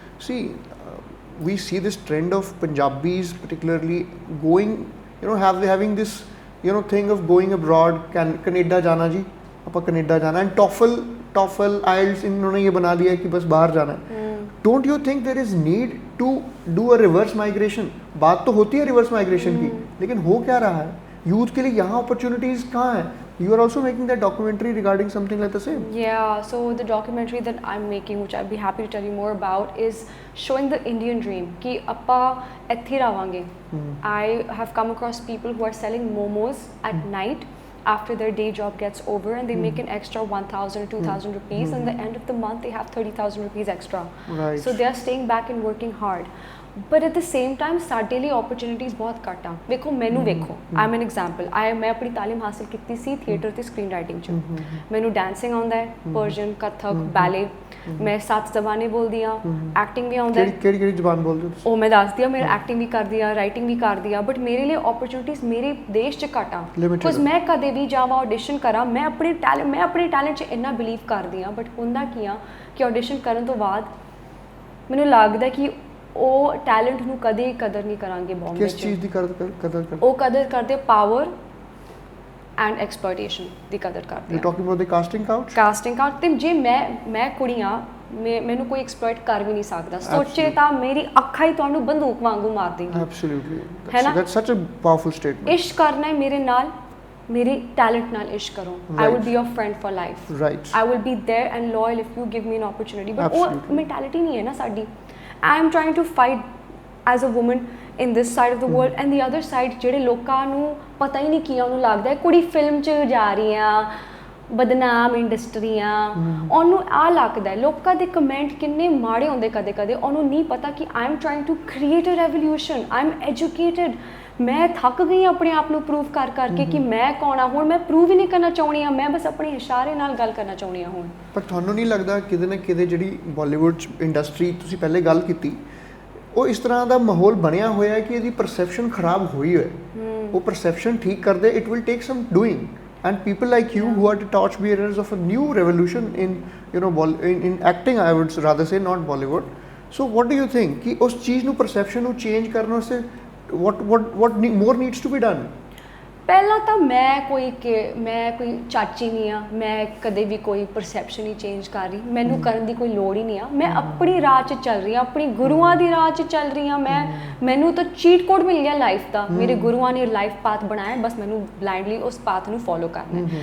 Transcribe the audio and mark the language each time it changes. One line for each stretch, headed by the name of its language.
English: See, we see this trend of Punjabis particularly going, having this, thing of going abroad,
Punjabi: Canada jana ji, apa Canada jana,
English: and TOEFL, IELTS,
Hindi: इन्होंने ये बना लिया है कि बस बाहर जाना है.
English: Don't you think there is need to do a reverse migration?
Hindi: बात तो होती है reverse migration की, लेकिन हो क्या रहा है? Youth के लिए यहाँ opportunities कहाँ हैं?
English: You are also making that documentary regarding something like the same. Yeah, so the documentary that I'm making, which I'd be happy to tell you more about, is showing the Indian dream.
Punjabi: कि अपा ਇੱਥੇ रहांगे.
English: I have come across people who are selling momos at night after their day job gets over, and they make an extra 1,000 or 2,000 rupees, and at the end of the month they have 30,000 rupees extra. Right. So they are staying back and working hard. But at the same time,
Punjabi: ਸਾਡੇ ਲਈ opportunities ਬਹੁਤ ਘੱਟ ਆ. ਵੇਖੋ ਮੈਨੂੰ ਵੇਖੋ,
English: I'm an example.
Punjabi: ਮੈਂ ਆਪਣੀ ਤਾਲੀਮ ਹਾਸਲ ਕੀਤੀ ਸੀ ਥੀਏਟਰ ਤੇ ਸਕਰੀਨ ਰਾਈਟਿੰਗ 'ਚ. ਮੈਨੂੰ ਡਾਂਸਿੰਗ ਆਉਂਦਾ ਹੈ, ਪਰਸ਼ੀਅਨ, ਕਥਕ, ਬੈਲੇ. ਮੈਂ 7 ਜ਼ਬਾਨਾਂ ਬੋਲਦੀ ਆ, ਐਕਟਿੰਗ ਵੀ ਆਉਂਦਾ ਹੈ. ਕਿਹੜੀ ਜ਼ਬਾਨ ਬੋਲਦੇ ਹੋ? ਉਹ ਮੈਂ ਦੱਸਦੀ ਆ, ਮੇਰਾ ਐਕਟਿੰਗ ਵੀ ਕਰਦੀ ਆ, ਰਾਈਟਿੰਗ ਵੀ ਕਰਦੀ ਆ, ਬਟ ਮੇਰੇ ਲਈ ਓਪਰਚੁਨਿਟੀਜ਼ ਮੇਰੇ ਦੇਸ਼ 'ਚ ਘੱਟ ਆ. ਬਿਕੋਜ਼ ਮੈਂ ਕਦੇ ਵੀ ਜਾਵਾਂ ਆਡੀਸ਼ਨ ਕਰਾਂ, ਮੈਂ ਆਪਣੇ ਟੈਲੈਂਟ 'ਚ ਇੰਨਾ ਬਿਲੀਵ ਕਰਦੀ ਆ, ਬਟ ਹੁੰਦਾ ਕੀ ਆ ਕਿ ਆਡੀਸ਼ਨ ਕਰਨ ਤੋਂ ਬਾਅਦ ਮੈਨੂੰ ਲੱਗਦਾ ਕਿ ਉਹ ਟੈਲੈਂਟ ਨੂੰ ਕਦੇ ਕਦਰ ਨਹੀਂ ਕਰਾਂਗੇ ਬੰਬੇ 'ਚ. ਕਿਸ ਚੀਜ਼ ਦੀ ਕਦਰ ਕਰਦੇ? ਉਹ ਕਦਰ ਕਰਦੇ ਪਾਵਰ ਐਂਡ ਐਕਸਪਲੋਇਟੇਸ਼ਨ ਦੀ ਕਦਰ ਕਰਦੇ ਆ.
English: You talking about the casting couch?
Punjabi: ਤੇ ਜੇ ਮੈਂ ਕੁੜੀਆਂ, ਮੈਨੂੰ ਕੋਈ ਐਕਸਪਲੋਇਟ ਕਰ ਵੀ ਨਹੀਂ ਸਕਦਾ. ਸੋਚੇ ਤਾਂ ਮੇਰੀ ਅੱਖਾਂ ਹੀ ਤੁਹਾਨੂੰ ਬੰਦੂਕ ਵਾਂਗੂ ਮਾਰ ਦੇਂਗੀ.
English: Absolutely. That's such a powerful statement.
Punjabi: ਇਸ਼ਕ ਕਰਨਾ ਹੈ ਮੇਰੇ ਨਾਲ, ਮੇਰੇ ਟੈਲੈਂਟ ਨਾਲ ਇਸ਼ਕ ਕਰੋ.
English: I will be your friend for life. Right. I will be there and loyal if you give me an opportunity.
Punjabi: But ਉਹ ਮੈਂਟੈਲਿਟੀ ਨਹੀਂ ਹੈ ਨਾ ਸਾਡੀ.
English: I am trying to fight as a woman in this side of the world, and the other side
Punjabi: ਜਿਹੜੇ ਲੋਕਾਂ ਨੂੰ ਪਤਾ ਹੀ ਨਹੀਂ ਕੀ, ਉਹਨੂੰ ਲੱਗਦਾ ਹੈ ਕੁੜੀ ਫਿਲਮ 'ਚ ਜਾ ਰਹੀ ਆ, ਬਦਨਾਮ ਇੰਡਸਟਰੀਆਂ, ਉਹਨੂੰ ਆ ਲੱਗਦਾ ਹੈ. ਲੋਕਾਂ ਦੇ ਕਮੈਂਟ ਕਿੰਨੇ ਮਾੜੇ ਹੁੰਦੇ ਕਦੇ ਕਦੇ, ਉਹਨੂੰ ਨਹੀਂ ਪਤਾ ਕਿ
English: I am trying to create a revolution. I am educated.
Punjabi: ਮੈਂ ਥੱਕ ਗਈ ਆਪਣੇ ਆਪ ਨੂੰ ਪ੍ਰੂਵ ਕਰਕੇ ਕਿ ਮੈਂ ਕੌਣ ਆ. ਹੁਣ ਮੈਂ ਪ੍ਰੂਵ ਹੀ ਨਹੀਂ ਕਰਨਾ ਚਾਹੁੰਦੀ ਆ, ਮੈਂ ਬਸ ਆਪਣੇ ਇਸ਼ਾਰੇ ਨਾਲ ਗੱਲ ਕਰਨਾ ਚਾਹੁੰਦੀ ਆ ਹੁਣ. ਪਰ ਤੁਹਾਨੂੰ ਨਹੀਂ ਲੱਗਦਾ ਕਿਤੇ ਨਾ ਕਿਤੇ ਜਿਹੜੀ ਬਾਲੀਵੁੱਡ ਇੰਡਸਟਰੀ ਤੁਸੀਂ ਪਹਿਲੇ ਗੱਲ ਕੀਤੀ, ਉਹ ਇਸ ਤਰ੍ਹਾਂ ਦਾ ਮਾਹੌਲ ਬਣਿਆ ਹੋਇਆ ਹੈ ਕਿ ਇਹਦੀ ਪਰਸੈਪਸ਼ਨ ਖਰਾਬ ਹੋਈ ਹੈ. ਉਹ ਪਰਸੈਪਸ਼ਨ ਠੀਕ ਕਰਦੇ,
English: It will take some doing, and people like you who are the torch bearers of a new revolution in in acting, I would rather say, not Bollywood. So what do you think
Punjabi: ਕਿ ਉਸ ਚੀਜ਼ ਨੂੰ perception ਨੂੰ change ਕਰਨ ਵਾਸਤੇ
English: what more needs to be done?
Punjabi: ਪਹਿਲਾਂ ਤਾਂ ਮੈਂ ਕੋਈ ਚਾਚੀ ਨਹੀਂ ਆ, ਮੈਂ ਕਦੇ ਵੀ ਕੋਈ ਪਰਸੈਪਸ਼ਨ ਨਹੀਂ ਚੇਂਜ ਕਰ ਰਹੀ. ਮੈਨੂੰ ਕਰਨ ਦੀ ਕੋਈ ਲੋੜ ਹੀ ਨਹੀਂ ਆ. ਮੈਂ ਆਪਣੀ ਰਾਹ 'ਚ ਚੱਲ ਰਹੀ ਹਾਂ, ਆਪਣੀ ਗੁਰੂਆਂ ਦੀ ਰਾਹ 'ਚ ਚੱਲ ਰਹੀ ਹਾਂ. ਮੈਨੂੰ ਤਾਂ ਚੀਟ ਕੋਡ ਮਿਲ ਗਿਆ ਲਾਈਫ ਦਾ. ਮੇਰੇ ਗੁਰੂਆਂ ਨੇ ਲਾਈਫ ਪਾਥ ਬਣਾਇਆ, ਬਸ ਮੈਨੂੰ ਬਲਾਈਂਡਲੀ ਉਸ ਪਾਥ ਨੂੰ ਫੋਲੋ ਕਰਨਾ.